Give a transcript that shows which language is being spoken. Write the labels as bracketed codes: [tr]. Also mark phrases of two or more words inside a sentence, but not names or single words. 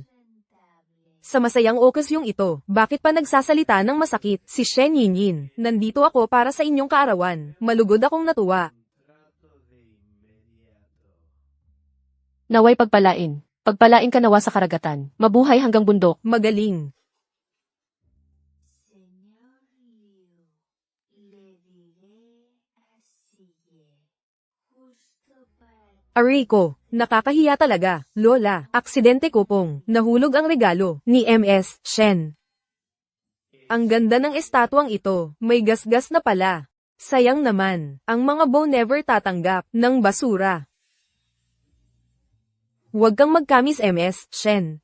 [tl] Sa masayang okasyong ito, bakit pa nagsasalita ng masakit si Shen Yinyin? Nandito ako para sa inyong kaarawan. Malugod akong natuwa. Naway pagpalain. Pagpalain ka nawa sa karagatan. Mabuhay hanggang bundok. Magaling. [es] Señor Liu, le diré así. Justo para [tl] Aray ko, nakakahiya talaga. Lola, aksidente ko pong, nahulog ang regalo, ni MS, Shen. Ang ganda ng estatwang ito, may gasgas na pala. Sayang naman, ang mga bow never tatanggap ng basura. Huwag kang magkamis MS, Shen.